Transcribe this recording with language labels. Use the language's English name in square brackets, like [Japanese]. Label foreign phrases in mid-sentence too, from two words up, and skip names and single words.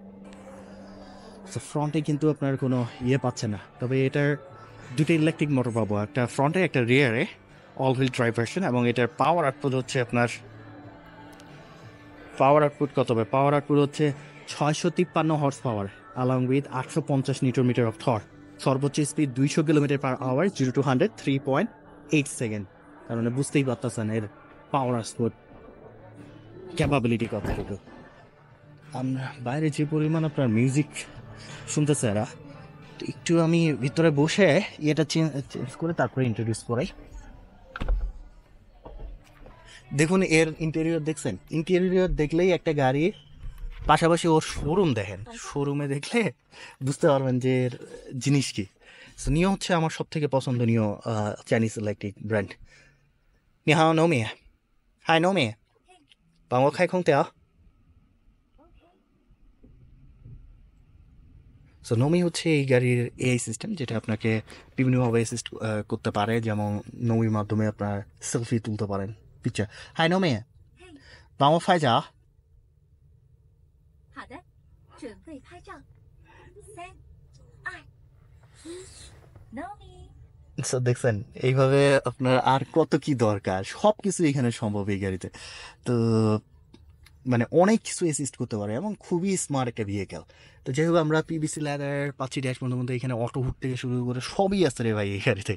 [Bangla] তো ফ্রন্টে কিন্তু আপনার কোনো ইয়ে পাচ্ছে না, তবে এটার দুটো [English] electric motor [Bangla] পাবো, একটা ফ্রন্টে একটা রিয়ারে, [English] all wheel drive version. [Bangla] এবং এটার [English] power output [Bangla] হচ্ছে আপনার [English] power output [Bangla] কত হবে? [English] power output [Bangla] হচ্ছে 653 [English] horse power along with 850 newton meter of torque. [Bangla] সর্বোচ্চ স্পিড 200 [English] kilometer per hour, [Bangla] 0 to 100 3.8 সেকেন্ড। কারণ বুঝতেই পারতেছেন এর [English] power output capability [Bangla] কতটুকু। আমরা বাইরে যে পরিমাণ আপনার মিউজিক শুনতেছে এরা, একটু আমি ভিতরে বসে এটা চেঞ্জ করে তারপরে ইন্ট্রোডিউস করাই। দেখুন এর ইন্টেরিয়র দেখছেন? ইন্টেরিয়র দেখলেই একটা গাড়ির পাশাপাশি ওর শোরুম দেখেন, শোরুমে দেখলে বুঝতে পারবেন যে এর জিনিস কি। সো নিও হচ্ছে আমার সব থেকে পছন্দনীয় [English] Chinese electric brand. [Chinese] 你好，Nomi。Hi Nomi，帮我开空调。 [Bangla] সো নোমি হচ্ছে এই গাড়ির [English] AI system, [Bangla] যেটা আপনাকে বিভিন্নভাবে অ্যাসিস্ট করতে পারে। যেমন নোমির মাধ্যমে আপনার সেলফি তুলতে পারেন, পিকচার। [English] হাই নোমি， [Chinese] 帮我拍照。好的，准备拍照。3、2、1 ，Nomi。 [Bangla] সো দেখছেন এইভাবে আপনার আর কত কি দরকার, সব কিছু এখানে সম্ভব এই গাড়িতে। তো মানে অনেক কিছু অ্যাসিস্ট করতে পারে এবং খুবই স্মার্ট একটা ভেহিকেল। তো যাই হোক, আমরা পিবিসি ল্যাডার পাচ্ছি ড্যাশবোর্ডের মধ্যে, এখানে [English] auto hood [Bangla] থেকে শুরু করে সবই আছে রে ভাই এই গাড়িতে।